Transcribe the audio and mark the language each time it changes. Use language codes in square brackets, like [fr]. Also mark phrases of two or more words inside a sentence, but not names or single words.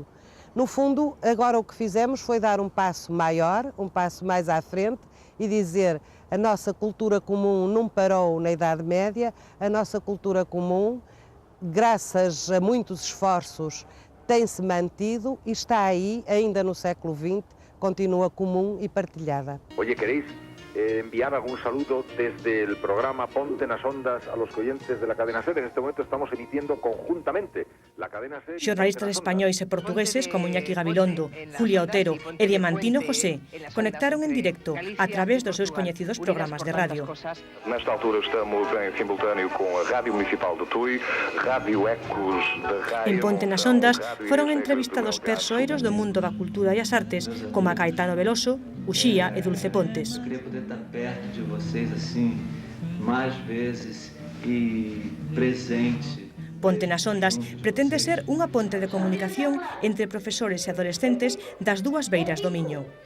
[pt] No fundo, agora o que fizemos foi dar um passo maior, um passo mais à frente e dizer: a nossa cultura comum não parou na Idade Média, a nossa cultura comum, graças a muitos esforços, tem-se mantido e está aí, ainda no século XX, continua comum e partilhada. [es] Oye, ¿queréis enviar algún saludo desde el programa Ponte nas Ondas a los oyentes de la cadena SER? En este momento estamos emitiendo conjuntamente [gl] Xornalistas españois e portugueses como Iñaki Gabilondo, Julia Otero e Diamantino José conectaron en directo a través dos seus coñecidos programas de radio. [pt] Nesta altura estamos em simultâneo com a Rádio Municipal de Tui, Rádio Ecos da Raia... [gl] En Ponte nas Ondas foron entrevistados persoeiros do mundo da cultura e as artes como a Caetano Veloso, Uxía e Dulce Pontes. [pt] Eu queria poder estar perto de vocês assim mais vezes e presente. [gl] Ponte nas Ondas pretende ser unha ponte de comunicación entre profesores e adolescentes das dúas beiras do Miño.